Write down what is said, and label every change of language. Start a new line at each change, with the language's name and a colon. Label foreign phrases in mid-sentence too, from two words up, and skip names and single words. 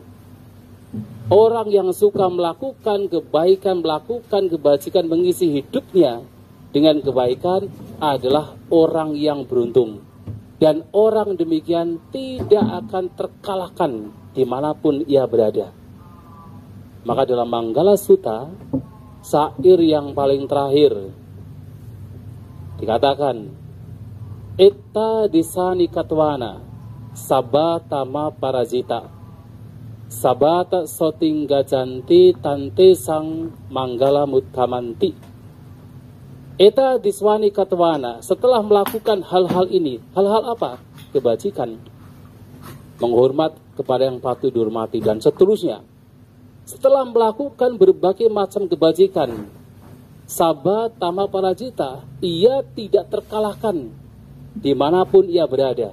Indonesian: Orang yang suka melakukan kebaikan, melakukan kebajikan, mengisi hidupnya dengan kebaikan adalah orang yang beruntung. Dan orang demikian tidak akan terkalahkan dimanapun ia berada. Maka dalam Manggala Sutta, syair yang paling terakhir dikatakan,
Pali: Etta disani katwana sabatama parajita sabata sotingga janti tante sang manggala mutkamanti. Etta diswani katwana,
Indonesian: setelah melakukan hal-hal ini, hal-hal apa? Kebajikan, menghormat kepada yang patut dihormati, dan seterusnya. Setelah melakukan berbagai macam kebajikan,
Pali: sabatama parajita,
Indonesian: ia tidak terkalahkan dimanapun ia berada.